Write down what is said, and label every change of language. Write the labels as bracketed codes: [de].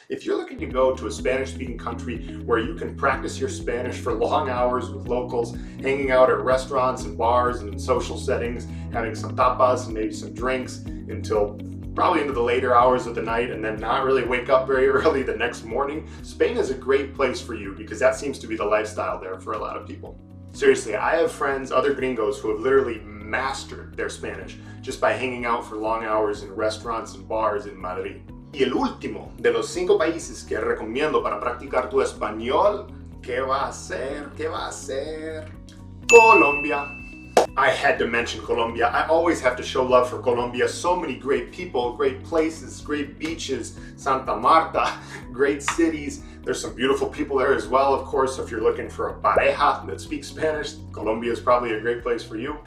[en] If you're looking to go to a Spanish-speaking country where you can practice your Spanish for long hours with locals, hanging out at restaurants and bars and in social settings, having some tapas and maybe some drinks until probably into the later hours of the night and then not really wake up very early the next morning, Spain is a great place for you because that seems to be the lifestyle there for a lot of people. Seriously, I have friends, other gringos, who have literally mastered their Spanish just by hanging out for long hours in restaurants and bars in Madrid. [es] Y el último de los 5 países que recomiendo para practicar tu español, ¿qué va a ser? ¿Qué va a ser? Colombia. [en] I had to mention Colombia. I always have to show love for Colombia. So many great people, great places, great beaches, Santa Marta, great cities. There's some beautiful people there as well, of course. So if you're looking for a pareja that speaks Spanish, Colombia is probably a great place for you.